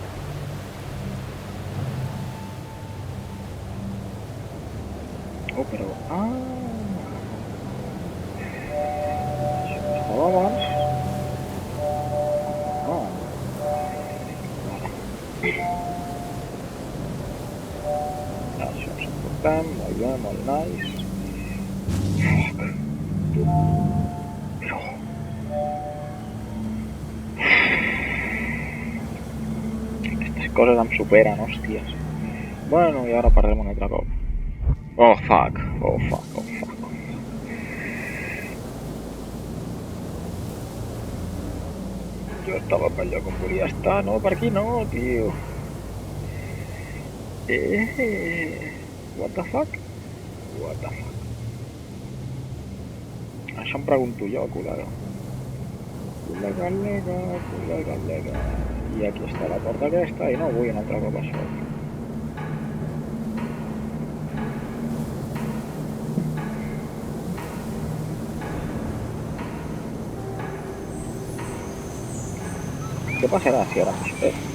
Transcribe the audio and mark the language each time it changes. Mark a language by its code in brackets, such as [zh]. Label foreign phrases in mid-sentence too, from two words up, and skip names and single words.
[ca] Oh, però... Ah! Això no estava abans. Ah. Això ens emportem, molt bé, molt nice. Fuck. Però... Aquestes coses em superen, hòsties. Bueno, i ara perdrem un altre cop. [en] Oh, fuck. [ca] Jo estava pel lloc on volia estar, no, per aquí no, tio. [en] What the fuck? [ca] Això em pregunto jo, col·lega. Col·lega. I aquí està la porta aquesta i no vull un altre cop això. Què passarà si ara m'espero?